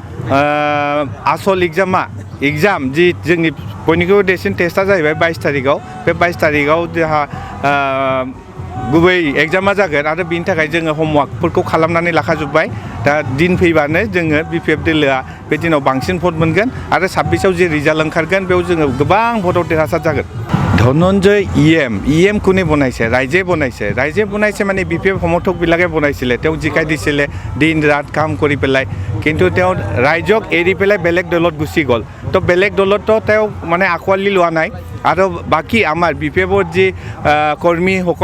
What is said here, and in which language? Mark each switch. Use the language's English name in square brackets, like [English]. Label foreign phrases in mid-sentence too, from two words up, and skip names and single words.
[Bodo] आसल एग्जाम जि जोंनि बयनिख्रुइबो देरसिन टेस्टआ जाहैबाय 22 तारिखआव बे 22 तारिखआव जोंहा गुबै एग्जामा जागोन आरो बिनि थाखाय जोङो होमवर्कफोरखौ खालामनानै लाखाजोब्बाय दा दिन फैबानो जोङो BPF दोलोआ बे दिनाव बांसिन भट मोनगोन आरो 26आव जे रिजाल्ट ओंखारगोन बेयाव जोङो गोबां भटआव देरहासार जागोन [Assamese] ধনঞ্জয় EM কোনে বনাইছে ৰাইজে বনাইছে মানে BPF সমৰ্থকবিলাকে বনাইছিলে তেওঁ জিকাই দিছিলে দিন ৰাত কাম কৰি পেলাই কিন্তু তেওঁ ৰাইজক এৰি পেলাই বেলেগ দলত গুচি গ'ল তো বেলেগ দলতো তেওঁ মানে আঁকোৱালি লোৱা নাই আৰু বাকি আমাৰ BPFৰ যি কৰ্মীসকল